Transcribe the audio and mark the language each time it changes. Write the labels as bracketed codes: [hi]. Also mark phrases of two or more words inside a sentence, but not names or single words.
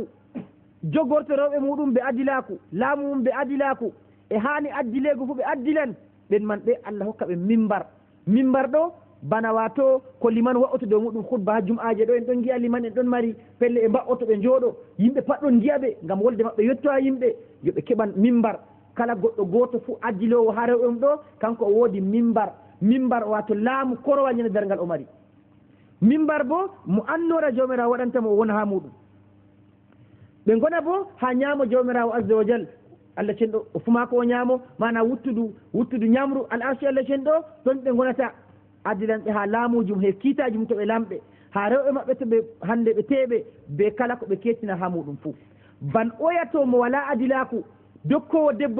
[ff] jogorto rewɓe muɗum ɓe adilaku laamu mum ɓe adilaku e hani addilego fu ɓe addilan ɓen man ɓe Allah hokka ɓe mimbar ɗo bana wato ko liman wa'oto dow muɗum khutba ha jum'aje ɗo en ɗon giya liman en ɗon mari pelle e mba'oto ɓe jooɗo yimɓe pat ɗon giyaɓe ngam wolde maɓɓe yetto ha yimɓe yoɓe keɓan mimbar kala goɗɗo goto fu addilowo ha rewɓe mum ɗo kanko o woodi mimbar wato laamu korowal ñande dargal o mari mimbar bo mo annora jawmirawo waɗantamo o wona ha muɗum ɓe gona bo ha ñaamo jawmirawo [ar] عز وجل [ff] Allah cenɗo o fuma ko o ñaamo mana wuttudu ñamru al arshi Allah cenɗo ɗon ɓe gonata addilanɓe ha laamujum he kiitaji mum to ɓe lamɓe ha rewɓe maɓɓe to ɓe hande ɓe teeɓe be kala ko ɓe kettina ha muɗum fuu ban oyato mo wala adilaku dokkowo debbo